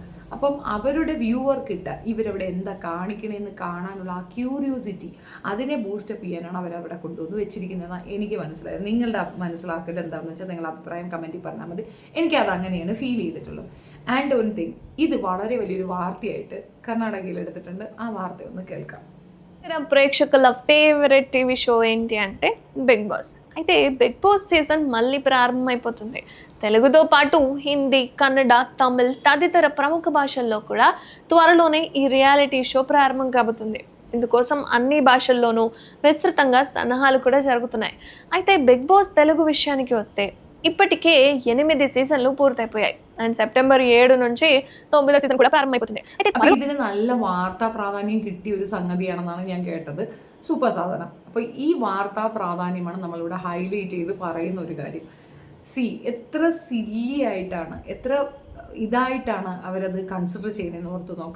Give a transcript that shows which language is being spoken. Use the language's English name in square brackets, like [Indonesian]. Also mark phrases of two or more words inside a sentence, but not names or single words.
[Malayalam] അപ്പം അവരുടെ വ്യൂവർക്കിട്ട ഇവരവിടെ എന്താ കാണിക്കണമെന്ന് കാണാനുള്ള ആ ക്യൂരിയോസിറ്റി, അതിനെ ബൂസ്റ്റപ്പ് ചെയ്യാനാണ് അവരവിടെ കൊണ്ടുവന്ന് വെച്ചിരിക്കുന്നതെന്നാണ് എനിക്ക് മനസ്സിലായത്. നിങ്ങളുടെ മനസ്സിലാക്കൽ എന്താണെന്ന് വെച്ചാൽ നിങ്ങളുടെ അഭിപ്രായം കമൻറ്റിൽ പറഞ്ഞാൽ മതി. എനിക്കത് അങ്ങനെയാണ് ഫീൽ ചെയ്തിട്ടുള്ളത്. [English] and one thing, [Malayalam] ഇത് വളരെ വലിയൊരു വാർത്തയായിട്ട് കർണാടകയിൽ എടുത്തിട്ടുണ്ട്. ആ വാർത്ത ഒന്ന് കേൾക്കാം. [Telugu] ప్రేక్షకుల [English] favorite TV show [Telugu] ఏంటి అంటే బిగ్ బాస్. అయితే బిగ్ బాస్ సీజన్ మళ్ళీ ప్రారంభమైపోతుంది. తెలుగుతో పాటు హిందీ, కన్నడ, తమిళ్ తదితర ప్రముఖ భాషల్లో కూడా త్వరలోనే ఈ [English] reality show [Telugu] ప్రారంభం కాబోతుంది. ఇందుకోసం అన్ని భాషల్లోనూ విస్తృతంగా సన్నాహాలు కూడా జరుగుతున్నాయి. అయితే బిగ్ బాస్ తెలుగు విషయానికి వస్తే ఇప్పటికే 8 సీజన్లు పూర్తయిపోయాయి. అండ్ సెప్టెంబర్ 7 నుంచి 9వ సీజన్ కూడా ప్రారంభమైపోతుంది. [Malayalam] ഇതിന് നല്ല വാർത്താ പ്രാധാന്യം കിട്ടിയ ഒരു സംഗതിയാണെന്നാണ് ഞാൻ കേട്ടത്. സൂപ്പർ സാധനം. അപ്പോൾ ഈ വാർത്താ പ്രാധാന്യമാണ് നമ്മളിവിടെ ഹൈലൈറ്റ് ചെയ്ത് പറയുന്ന ഒരു കാര്യം. എത്ര സില്ലി ആയിട്ടാണ്, എത്ര ഇതായിട്ടാണ് അവരത് കൺസിഡർ ചെയ്യുന്നതെന്ന് ഓർത്ത് നോക്കുക.